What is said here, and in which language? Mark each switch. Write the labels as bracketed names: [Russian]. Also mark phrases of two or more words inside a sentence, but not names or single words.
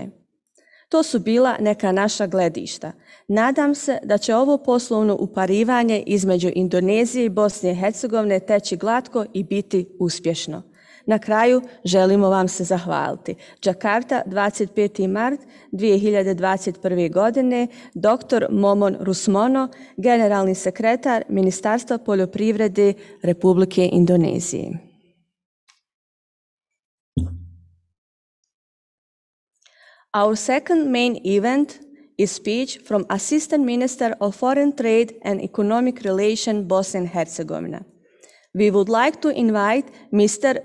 [Bosnian] To su bila neka naša gledišta. Nadam se da će ovo poslovno uparivanje između Indonezije i Bosne i Hercegovine teći glatko i biti uspješno. Na kraju želimo vam se zahvaliti. Džakarta, 25. mart 2021. godine, dr. Momon Rusmono, generalni sekretar Ministarstva poljoprivrede Republike Indonezije. [English] Our second main event is speech from Assistant Minister of Foreign Trade and Economic Relations, Bosnia and Herzegovina. We would like to invite Mr.